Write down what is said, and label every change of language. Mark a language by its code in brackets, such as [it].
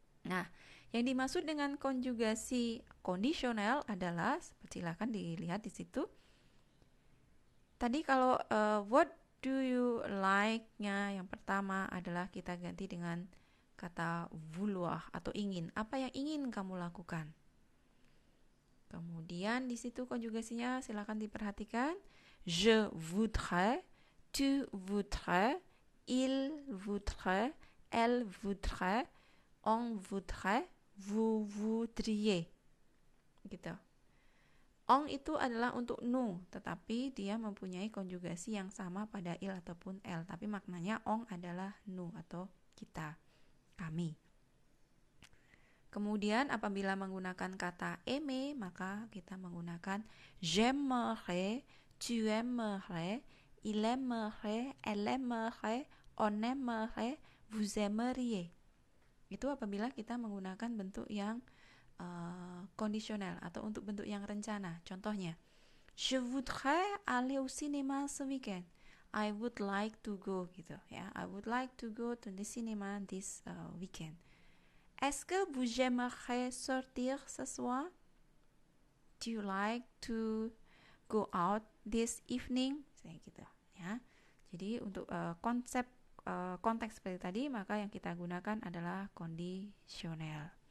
[id] Nah, yang dimaksud dengan konjugasi kondisional adalah, silakan dilihat di situ. Tadi kalau [en] what do you like- [id] nya yang pertama adalah kita ganti dengan kata vouloir atau ingin. Apa yang ingin kamu lakukan? Kemudian di situ konjugasinya silakan diperhatikan. [fr] Je voudrais, tu voudrais, il voudrait, elle voudrait, on voudrait, vous voudriez. [id] Gitu. On itu adalah untuk nous, tetapi dia mempunyai konjugasi yang sama pada il ataupun elle, tapi maknanya on adalah nous atau kita, kami. Kemudian apabila menggunakan kata aimer, maka kita menggunakan [fr] j'aimerais, tu aimerais, il aimerait, elle aimerait, on aimerait, vous aimeriez. [id] Itu apabila kita menggunakan bentuk yang kondisional atau untuk bentuk yang rencana. Contohnya, [fr] je voudrais aller au cinéma ce weekend. [en] I would like to go [id] gitu ya. [en] I would like to go to the cinema this weekend. [fr] Est-ce que vous aimeriez sortir ce soir? [en] Do you like to go out this evening? [id] Saya gitu ya. Jadi untuk konsep konteks seperti tadi, maka yang kita gunakan adalah kondisional.